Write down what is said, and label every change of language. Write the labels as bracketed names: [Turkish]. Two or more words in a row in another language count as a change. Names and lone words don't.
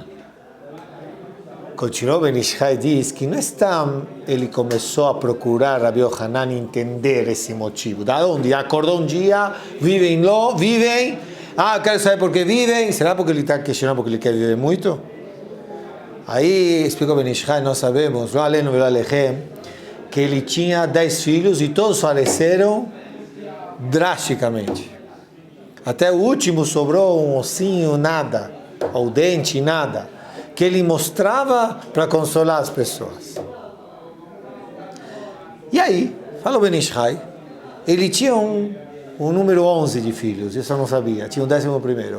[Portuguese] Continuou Ben Ishai diz que não está, ele começou a procurar Rabbi Yochanan entender esse motivo. Da onde? Acordou um dia, vivem, eu quero saber por que vivem, será porque ele está questionando porque ele quer viver muito? Aí explicou Ben Ishai, nós sabemos, não [Hebrew] עלינו ולא עליכם, [Portuguese] que ele tinha 10 filhos e todos faleceram drasticamente. Até o último sobrou um ossinho, nada, ou dente, nada, que ele mostrava para consolar as pessoas. E aí, falou Ben Ishai, ele tinha um número 11 de filhos, isso eu não sabia, tinha um 11º.